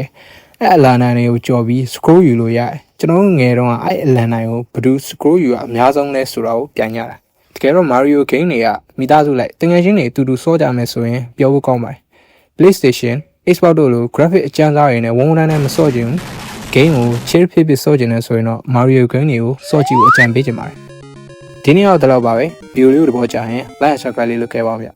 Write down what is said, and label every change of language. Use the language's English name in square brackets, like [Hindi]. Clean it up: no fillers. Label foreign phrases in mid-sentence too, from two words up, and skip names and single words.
[Burmese] အဲ့အလန်နိုင်တွေကိုကြော်ပြီး scroll ယူလို့ရတယ်ကျွန်တော်ငယ်တော့အဲ့အလန်နိုင်ကိုဘယ်သူ scroll ယူအများဆုံးလဲဆိုတာကိုပြန်ရတာတကယ်တော့ Mario Game တွေကမိသားစုလိုက်တကယ်ချင်းတွေအတူတူစောကြမယ်ဆိုရင်ပြောဖို့ကောင်းပါတယ် PlayStation Xbox တို့လို graphic အကျန်းစားတွေနဲ့ဝုန်းဝန်းနဲ့မစော့ချင်ဘူး game ကို chill ဖြစ်စော့ချင်တယ်ဆိုရင်တော့ Mario Game တွေကိုစော့ကြည့်ဖို့အကြံပေးချင်ပါတယ်ဒီနေ့တော့ဒီလောက်ပါပဲဗီဒီယိုလေးကိုသဘောကျရင် [English] like and subscribe [Burmese] လေးလုပ်ခဲ့ပါဦးဗျ